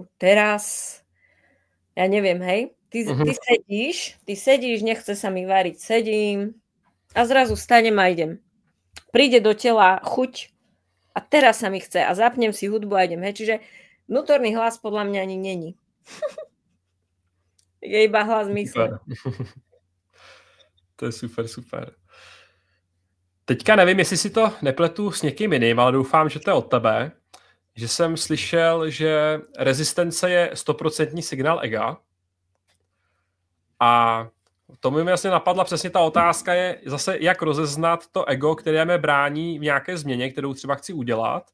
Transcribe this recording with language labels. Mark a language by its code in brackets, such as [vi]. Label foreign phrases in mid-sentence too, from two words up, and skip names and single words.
[sk] Teraz, ja neviem, hej, ty sedíš, nechce sa mi variť, sedím a zrazu vstanem a idem. Príde do tela chuť a teraz sa mi chce a zapnem si hudbu a idem, hej, čiže vnútorný hlas podľa mňa ani není. Je iba hlas mysle. To je super. [cs] Teďka nevím, jestli si to nepletu s někým jiným, ale doufám, že to je od tebe, že jsem slyšel, že rezistence je 100% signál ega. A to mi vlastně napadla přesně ta otázka je zase, jak rozeznat to ego, které mě brání v nějaké změně, kterou třeba chci udělat.